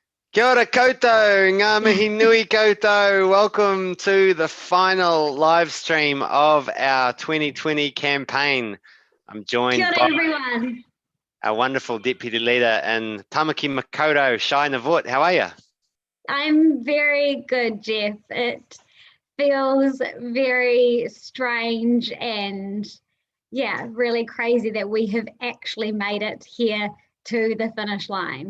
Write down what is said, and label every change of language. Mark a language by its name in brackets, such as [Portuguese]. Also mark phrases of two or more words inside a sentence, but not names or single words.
[Māori] Kia ora koutou, ngā mihi nui koutou. [English] Welcome to the final live stream of our 2020 campaign. I'm [Māori] Kia [English] joined [Māori] ora, [English] by everyone. our wonderful deputy leader in Tamaki Makaurau, Shai Navut. How are you? I'm very good, Geoff. It feels very strange and really crazy that we have actually made it here to the finish line.